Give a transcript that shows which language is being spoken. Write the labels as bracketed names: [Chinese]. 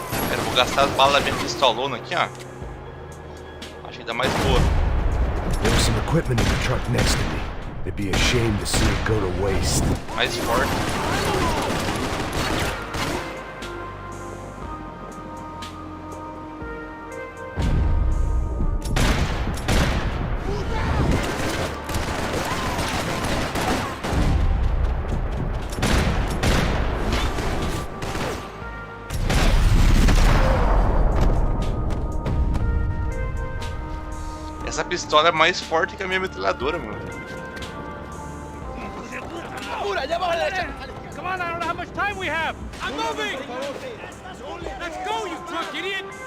[Portuguese] Eu vou gastar as balas da minha pistolona aqui, ó. Acho que dá mais boa. [English] There was some equipment in the truck next to me. It'd be a shame to see it go to waste. [Portuguese] Mais forte. Essa pistola é mais forte que a minha metralhadora, mano. [English] Come on, I don't know how much time we have. I'm moving. Let's go, you drunk idiot.